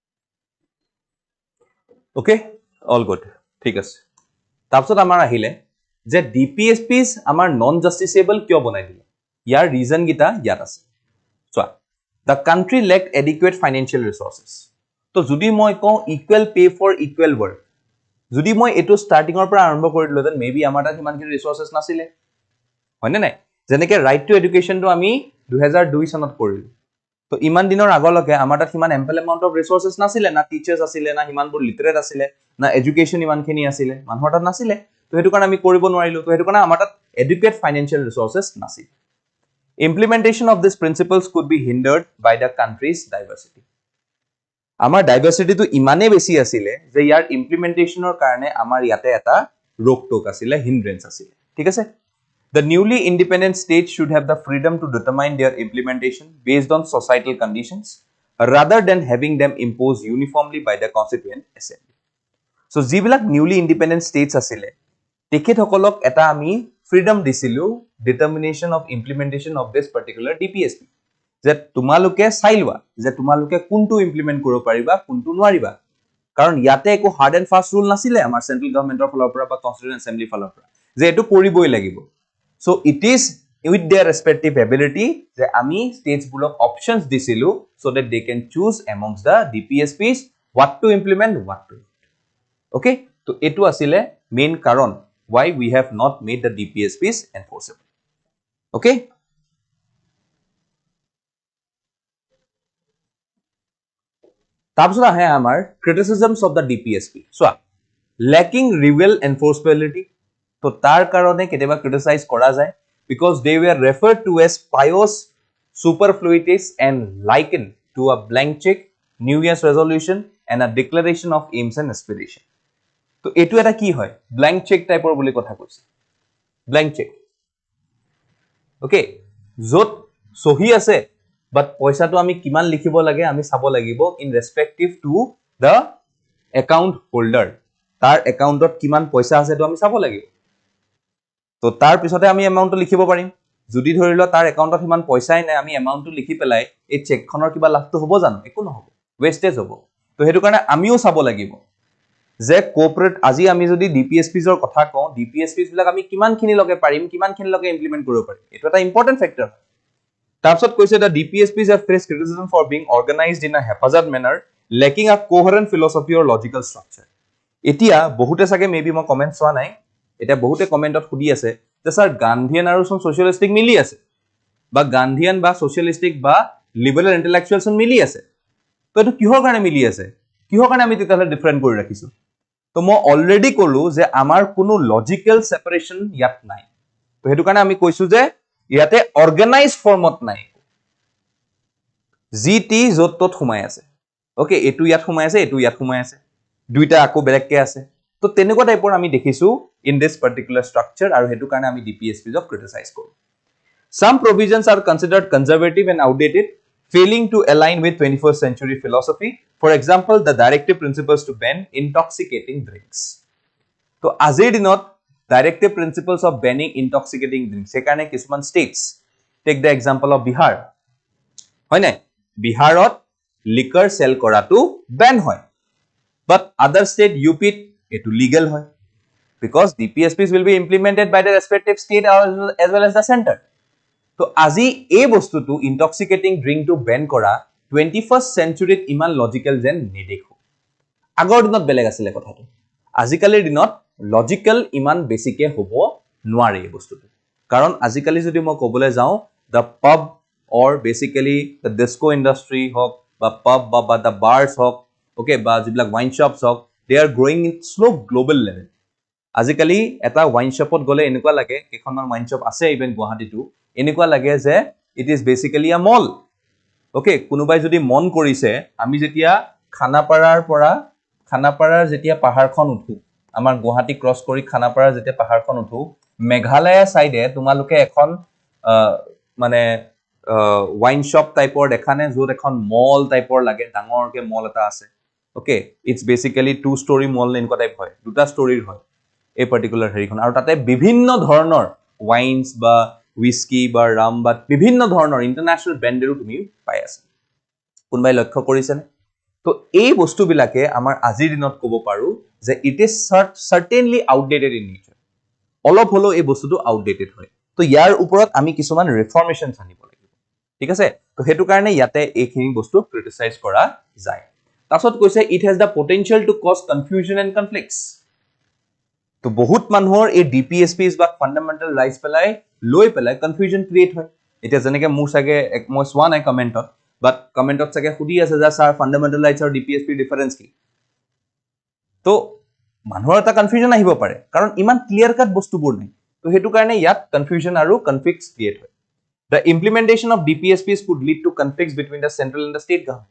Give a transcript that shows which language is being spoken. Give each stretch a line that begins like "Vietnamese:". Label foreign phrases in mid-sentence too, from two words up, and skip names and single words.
English: okay all good
Assamese: ঠিক আছে তাৰপিছত আমাৰ আহিলে যে ডিপিএছপিজ আমাৰ
English: non justiciable
Assamese: কিয় বনাই দিলে ইয়াৰ ৰিজন গিটা ইয়াত আছে চোৱা
English: the country lacked adequate financial resources
Assamese: তো যদি মই কওঁ
English: equal pay for equal work
Assamese: যদি মই এটো স্টার্টিংৰ পৰা আৰম্ভ কৰি দিলো
English: then maybe
Assamese: আমাৰ তাত ইমানখিনি ৰিসোৰ্সেস নাছিলে হয়নে নাই যেনেকে
English: right to education
Assamese: টো আমি 2002 চনত কৰিলো তো ইমান দিনৰ আগলৈকে আমাৰ তাত ইমান
English: ample amount of resources
Assamese: নাছিলে না টিচাৰ্স আছিলে না ইমানবোৰ লিটাৰেট আছিলে না এডুকেশন ইমানখিনি আছিলে মানুহৰ তাত নাছিলে তো হেতু কাৰণ আমি কৰিব নোৱাৰিলো তো হেতু কাৰণ আমাৰ তাত
English: adequate financial resources
Assamese: নাছিল
English: implementation of these principles could be hindered by the country's diversity
Assamese: আমাৰ ডাইভাৰ্সিটি তো ইমানে বেছি আছিল যে ইয়াৰ ইমপ্লিমেন্টেশনৰ কাৰণে আমাৰ ইয়াতে এটা ৰোকটোক আছিল হিন্ড্ৰেন্স আছিল ঠিক আছে
English: the newly independent states should have the freedom to determine their implementation based on societal conditions rather than having them imposed uniformly by the constituent assembly so যিবিলাক newly independent states
Assamese: আছিল তেখেতসকলক এটা আমি freedom দিছিলো
English: determination of implementation of this particular DPSP
Assamese: যে তোমালোকে চাইলৱা যে তোমালোকে কোনটো ইমপ্লিমেন্ট কৰিব পাৰিবা কোনটো নোৱাৰিবা কাৰণ ইয়াতে একো
English: hard and fast rule
Assamese: নাছিলে আমাৰ
English: central government
Assamese: ফালৰ পৰা বা
English: constituent assembly
Assamese: ফালৰ পৰা যে এটো কৰিবই লাগিব
English: so it is with their respective ability
Assamese: যে আমি স্টেটস বুলক অপশনস দিছিলো
English: so that they can choose amongst the DPSPs what to implement what to okay
Assamese: তো এটো আছিল মেইন কাৰণ
English: why we have not made the DPSPs enforceable okay
Assamese: তাৰপিছত আহে আমাৰ
English: criticisms of the DPSP
Assamese: চোৱা
English: lacking real enforceability
Assamese: তো তাৰ কাৰণে
English: কেতিয়াবা criticize
Assamese: কৰা যায়
English: because they were referred to as pious superfluities and likened to a blank check new year's resolution and a declaration of aims and aspiration
Assamese: তো এটো এটা কি হয়
English: blank check
Assamese: টাইপৰ বুলি কথা কৈছে
English: blank check okay
Assamese: যত সহি আছে but পইচাটো আমি কিমান লিখিব লাগে আমি চাব লাগিব
English: in respective to the account holder
Assamese: তাৰ একাউন্টত কিমান পইচা আছে তো আমি চাব লাগিব তো তাৰ পিছতে আমি এমাউন্টটো লিখিব পাৰিম যদি ধৰিলো তাৰ একাউন্টত ইমান পইচাই নাই আমি এমাউন্টটো লিখি পেলাই এই চেকখনৰ কিবা লাভটো হ'ব জানো একো নহব ওয়েস্টেজ হ'ব তো হেতু কাৰণে আমিও চাব লাগিব যে কোঅপাৰেট আজি আমি যদি ডিপিএছপিজৰ কথা কওঁ ডিপিএছপিজ বিলাক আমি কিমানখিনি লগে পাৰিম কিমানখিনি লগে ইমপ্লিমেন্ট কৰিব পাৰিম এটো এটা
English: important factor
Assamese: তাৰপিছত কৈছে
English: the DPSPs have faced criticism for being organized in a haphazard manner lacking a coherent philosophy or logical structure
Assamese: এতিয়া বহুতে সাকে মেবি মই কমেন্ট চোৱা নাই এটা বহুতে কমেন্টত খুদি আছে যে স্যার গান্ধীয়ান আৰু সোশ্যালিস্টিক মিলি আছে বা গান্ধীয়ান বা সোশ্যালিস্টিক বা
English: liberal intellectuals
Assamese: মিলি আছে তো এটো কিহৰ কাৰণে মিলি আছে কিহৰ কাৰণে আমি তেতিয়ালে ডিফাৰেন্ট কৰি ৰাখিছো তো মই অলৰেডি কলো যে আমাৰ কোনো
English: logical separation
Assamese: ইয়াত নাই তো হেতু কাৰণে আমি কৈছো যে ইয়াতে
English: organize form
Assamese: নাই জিটি যত তত ঘুমাই আছে ওকে এটু ইয়াত ঘুমাই আছে এটু ইয়াত ঘুমাই আছে দুইটা আকো বেলেগকে আছে তো তেনেকুৱা টাইপৰ আমি দেখিছো
English: in this particular structure
Assamese: আৰু হেতু কাৰণে আমি ডিপিএছপিজ অফ ক্রিটিসাইজ কৰো
English: some provisions are considered conservative and outdated failing to align with 21st century philosophy for example the directive principles to ban intoxicating drinks
Assamese: তো আজিৰ দিনত
English: directive principles of banning intoxicating drinks
Assamese: সেকাৰণে
English: কিছুমান states take the example of Bihar
Assamese: হয় না বিহাৰত
English: liquor sell কৰাটো ban হয় but other state UP এটো legal হয় because DPSPs will be implemented by the respective state as well as the center
Assamese: তো আজি এই বস্তুটো
English: intoxicating drink to ban কৰা 21st century
Assamese: ইমান লজিক্যাল যেন নেদেখো আগৰ দিনত বেলেগ আছিল কথাটো আজিকালিৰ দিনত লজিক্যাল ইমান বেছিকে হ'ব নোৱাৰে এই বস্তুটো কাৰণ আজিকালি যদি মই কবলৈ যাওঁ
English: the pub or basically the disco industry
Assamese: হক বা pub বা
English: the bars
Assamese: হক okay বা যিবিলাক wine shops হক
English: they are growing in slow global level
Assamese: আজিকালি এটা
English: wine shop
Assamese: ত গলে এনেকুৱা লাগে কেখনমান
English: wine shop
Assamese: আছে ইভেন গুৱাহাটীটো এনেকুৱা লাগে যে
English: it is basically a mall okay
Assamese: কোনোবাই যদি মন কৰিছে আমি যেতিয়া খানাপাৰাৰ যেতিয়া পাহাৰখন উঠু আমাৰ গুৱাহাটী ক্ৰস কৰি খানাপাৰাৰ যেতিয়া পাহাৰখন উঠু মেঘালয় সাইডে তোমালোকে এখন মানে
English: wine shop
Assamese: টাইপৰ দেখানে যত এখন মল টাইপৰ লাগে ডাঙৰকে মল এটা আছে okay
English: it's basically two story mall
Assamese: এনেকুৱা টাইপ হয় দুটা ষ্টৰীৰ হয় এই পার্টিকুলার হেৰিখন আৰু তাতে বিভিন্ন ধৰণৰ ওয়াইনস বা হুইস্কি বা ৰাম বা বিভিন্ন ধৰণৰ
English: international brands
Assamese: তুমি পাই আছে কোনবাই লক্ষ্য কৰিছে তো এই বস্তুবিলাকে আমাৰ আজিৰ দিনত ক'ব পাৰো যে
English: it is certainly outdated in nature
Assamese: অলপ হলো এই বস্তুটো আউটডেটেড হয় তো ইয়াৰ ওপৰত আমি কিছুমান ৰিফৰ্মেশনছ আনিব লাগিব ঠিক আছে তো হেতু কাৰণে ইয়াতে এইখিনি বস্তু ক্ৰিটিসাইজ কৰা যায় তাৰছত কৈছে
English: it has the potential to cause confusion and conflicts
Assamese: তো বহুত মানুহৰ এই ডিপিএছপিছ বা
English: fundamental rights
Assamese: লৈ পেলাই কনফিউজন ক্ৰিয়েট হয় এতিয়া যেনেকে মোৰ সাগে মই সোৱা নাই কমেন্টত বাট কমেন্টত সাগে খুদি আছে যে স্যাৰ
English: fundamental rights
Assamese: আৰু ডিপিএছপি ডিফাৰেন্স কি তো মানুহৰ এটা কনফিউজন আহিব পাৰে কাৰণ ইমান
English: clear cut
Assamese: বস্তুবোৰ নাই তো হেতু কাৰণে ইয়াত কনফিউজন আৰু কনফ্লিক্টছ ক্ৰিয়েট হয়
English: The implementation of DPSPs could lead to conflicts between the central and the state government.